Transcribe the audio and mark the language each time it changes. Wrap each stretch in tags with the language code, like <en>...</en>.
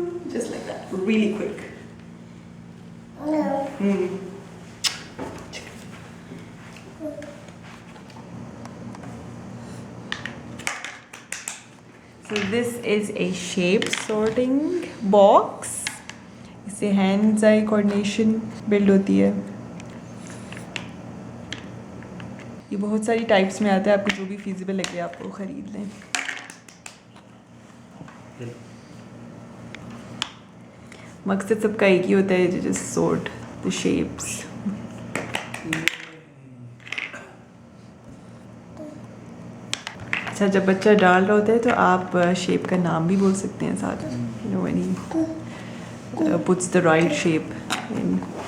<en>Just like that, really quick. So this is a shape sorting box.</en> <hi>इससे hands eye coordination build होती है. ये बहुत सारी टाइप्स में आता है, आपको जो भी feasible लगे आप वो ख़रीद लें. मकसद सबका एक ही होता है,</hi> <en>just sort the shapes.</en> <hi>अच्छा, जब बच्चा डाल रहा होता है तो आप शेप का नाम भी बोल सकते हैं साथ.</hi> <en>You know when he puts the right shape in.</en>